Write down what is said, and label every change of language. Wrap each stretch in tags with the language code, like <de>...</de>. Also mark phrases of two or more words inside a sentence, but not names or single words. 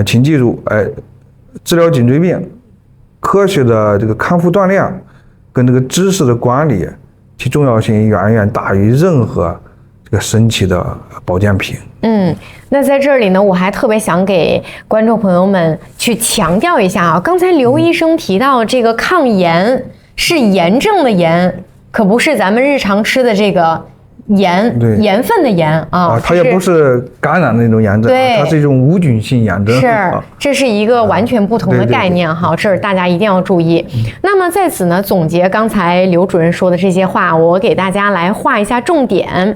<zh>請記住，治療頸椎病，科學的這個康復鍛鍊跟這個知識的管理，其重要性遠遠大於任何這個神奇的保健品。那在這裡呢，我還特別想給觀眾朋友們去強調一下剛才劉醫生提到這個抗炎是炎症的炎，可不是咱們日常吃的這個鹽分的鹽它也不是感染的那種炎症，它是一種无菌性炎症。這是一個完全不同的概念这儿大家一定要注意。那麼在此呢，總結剛才劉主任說的這些話，我給大家來畫一下重點。</zh>